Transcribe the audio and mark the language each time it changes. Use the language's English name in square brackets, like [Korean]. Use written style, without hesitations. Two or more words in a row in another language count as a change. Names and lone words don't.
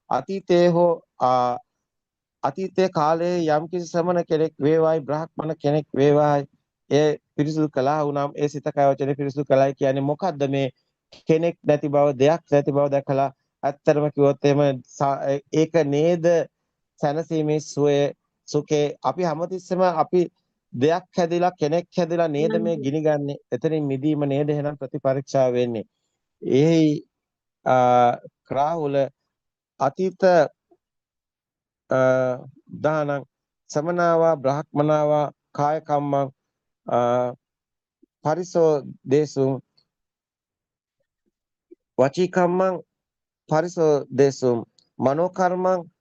[Sinhala] අතීතයේ කාලයේ යම්කිසි ශ්‍රමණ කෙනෙක් වේවායි බ්‍රාහ්මණ කෙනෙක් වේවායි ඒ පිරිසිදු කළා වුණාම ඒ සිත කය වචනේ පිරිසිදු කළයි කියන්නේ මොකද්ද මේ කෙනෙක් නැති බව දෙයක් නැති බව දැකලා ඇත්තටම කිව්වොත් එහෙම ඒක නේද සැනසීමේ සුඛේ අපි හැමතිස්සෙම අපි දෙයක් හැදිලා කෙනෙක් හැදිලා නේද මේ ගිනිගන්නේ. එතනින් මිදීම නේද එහෙනම් ප්‍රතිපරීක්ෂා වෙන්නේ. [Pali] එහි රාහුල අතීත දානං සමනාවා බ්‍රහ්මනාවා කාය කම්මං පරිසෝ දේසුං වචී කම්මං පරිසෝ දේසුං මනෝ කර්මං